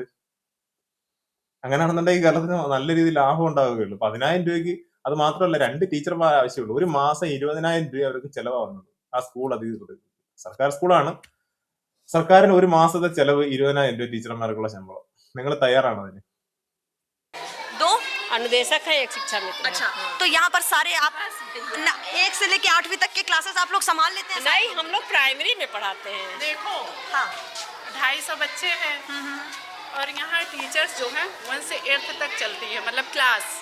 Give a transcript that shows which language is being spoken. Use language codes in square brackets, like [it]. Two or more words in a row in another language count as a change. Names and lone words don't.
[ml] അങ്ങനെയാണെന്നുണ്ടെങ്കിൽ കേരളത്തിന് നല്ല രീതിയിൽ ലാഭം ഉണ്ടാവുകയുള്ളൂ. 10,000 രൂപയ്ക്ക് അത് മാത്രമല്ല, 2 ടീച്ചർമാർ ആവശ്യമുള്ളൂ. ഒരു മാസം 20,000 രൂപ അവർക്ക് ചെലവാകുന്നത് ആ സ്കൂൾ അധികൃതർക്ക്. സർക്കാർ സ്കൂളാണ്. സർക്കാരിന് ഒരു മാസത്തെ ചെലവ് 20,000 രൂപ ടീച്ചർമാർക്കുള്ള ശമ്പളം. നിങ്ങൾ തയ്യാറാണോ അതിന്? [hi] दो अनुदेशक है, एक शिक्षा मित्र है। अच्छा, तो यहाँ पर सारे आप 1 से लेके 8वीं तक के क्लासेस आप लोग संभाल लेते हैं? नहीं, हम लोग प्राइमरी में पढ़ाते हैं। देखो हाँ 250 बच्चे हैं और यहाँ टीचर्स जो हैं 1 से 8th तक चलती है, मतलब क्लास।